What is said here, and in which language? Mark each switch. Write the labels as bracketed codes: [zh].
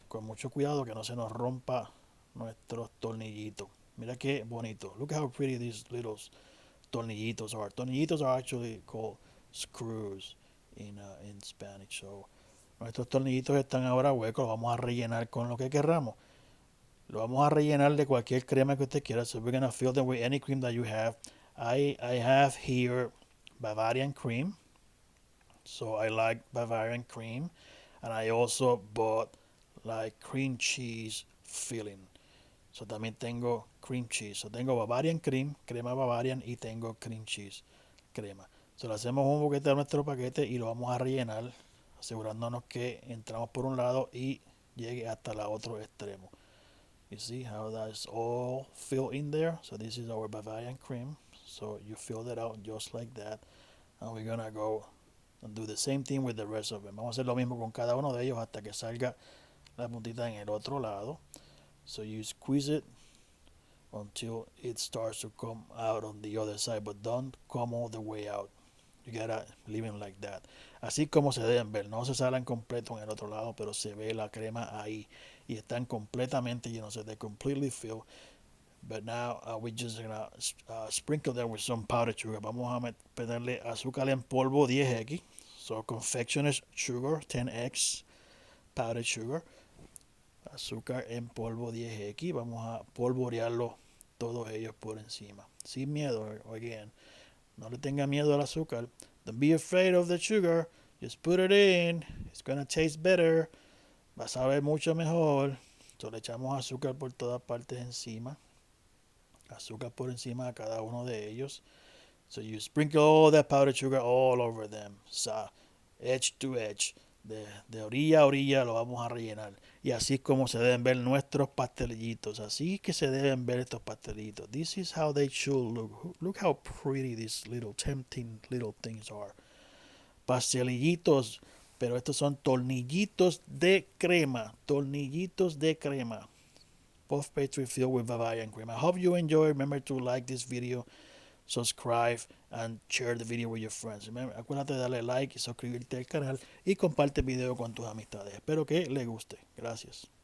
[es] Con mucho cuidado que no se nos rompa nuestros tornillitos. Mira qué bonito. [en] Look how pretty these little tornillitos are. Tornillitos are actually called screws in Spanish. [es] So nuestros tornillitos están ahora huecos. Los vamos a rellenar con lo que queramos. Lo vamos a rellenar de cualquier crema que usted quiera. [en] So we're gonna fill them with any cream that you have. I have here Bavarian cream. So I like Bavarian cream. And I also bought like cream cheese filling. [es] So también tengo cream cheese. So tengo Bavarian cream, crema Bavarian y tengo cream cheese, crema. So le hacemos un boquete a nuestro paquete y lo vamos a rellenar, asegurándonos que entramos por un lado y llegue hasta el otro extremo. [en] You see how that's all filled in there? So this is our Bavarian cream. So you fill it out just like that. And we're gonna go and do the same thing with the rest of them. [es] Vamos a hacer lo mismo con cada uno de ellos hasta que salga la puntita en el otro lado. [en] So you squeeze it until it starts to come out on the other side, but don't come all the way out. You gotta leave them like that. [es] Así como se deben ver, no se salen completo en el otro lado, pero se ve la crema ahí y están completamente llenos. [en] So they completely fill. But now we're just gonna sprinkle them with some powdered sugar. [es] Vamos a ponerle azúcar en polvo 10x. [en] So confectioner's sugar 10x powdered sugar. [es] Azúcar en polvo 10x. Vamos a polvorearlo todos ellos por encima. Sin miedo, again. No le tenga miedo al azúcar. [en] Don't be afraid of the sugar. Just put it in. It's gonna taste better. [es] Va a saber mucho mejor. Entonces le echamos azúcar por todas partes encima. Azúcar por encima de cada uno de ellos. [en] So you sprinkle all that powdered sugar all over them. So, edge to edge. [es] De orilla a orilla lo vamos a rellenar. Y así es como se deben ver nuestros pastelillitos. Así que se deben ver estos pastelitos. [en] This is how they should look. Look how pretty these little tempting little things are. [es] Pastelillitos. Pero estos son tornillitos de crema. Tornillitos de crema. [en] Puff pastry filled with Bavarian cream. I hope you enjoy. Remember to like this video, subscribe and share the video with your friends. [es] Remember, acuérdate de darle like y suscribirte al canal y comparte el video con tus amistades. Espero que les guste. Gracias.